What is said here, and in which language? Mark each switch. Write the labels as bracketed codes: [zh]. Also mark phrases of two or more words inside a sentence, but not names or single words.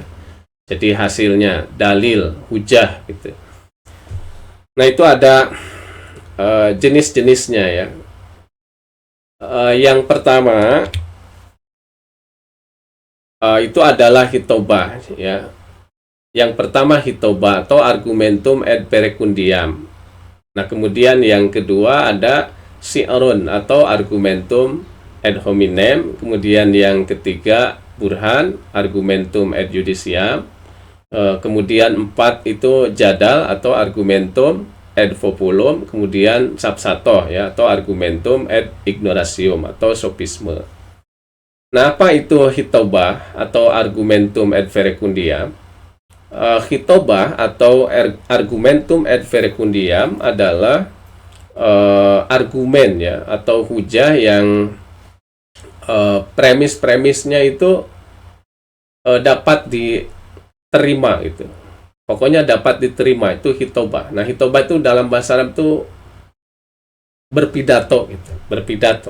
[id] Jadi hasilnya dalil, hujah gitu. Nah, itu ada jenis-jenisnya ya. Yang pertama itu adalah hitobah ya. Yang pertama hitobah atau [la] argumentum ad perecundiam. [id] Nah, kemudian yang kedua ada si'run atau [la] argumentum ad hominem. [id] Kemudian yang ketiga burhan, [la] argumentum ad judiciam. [id] Kemudian empat itu jadal atau [la] argumentum ad populum. [id] Kemudian sapsatoh ya, atau [la] argumentum ad ignoratium [id] atau sofisme. Nah, apa itu hitobah atau [la] argumentum ad verecundiam? [id] Hitobah atau [la] argumentum ad verecundiam [id] adalah argumen ya, atau hujah yang premis-premisnya itu dapat diterima gitu. Pokoknya dapat diterima, itu hitobah. Nah, hitobah itu dalam bahasa Arab itu berpidato gitu, berpidato.